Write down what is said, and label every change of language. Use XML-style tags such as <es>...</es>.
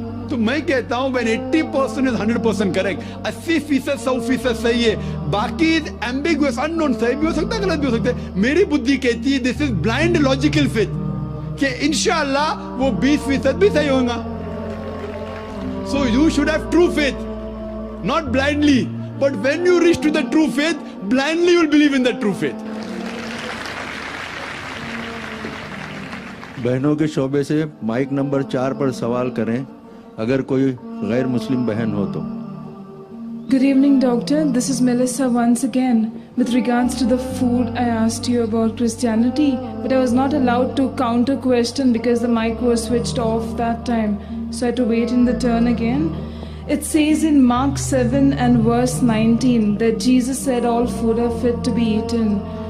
<hi>तो मैं कहता हूं</hi> <en>when 80% is 100%</en> <hi>करेक्ट, 80% 100% सही है, बाकी एम्बिगुअस, अननोन, सही भी हो सकता है, गलत भी हो सकता है। मेरी बुद्धि कहती है</hi> <en>this is blind logical faith</en> <hi>कि इंशाअल्लाह वो 20% भी सही होगा।</hi> <en>So you should have true faith, not blindly. But when you reach to the true faith, blindly you will believe in that true faith.</en> <hi>बहनों के शोबे से माइक नंबर 4 पर सवाल करें, अगर कोई गैर मुस्लिम बहन हो तो।</hi> <en>Good evening, doctor. This is Melissa once again. With regards to the food, I asked you about Christianity, but I was not allowed to counter question because the mic was switched off that time. So I had to wait in the turn again. It says in Mark 7 and verse 19 that Jesus said all food are fit to be eaten.</en>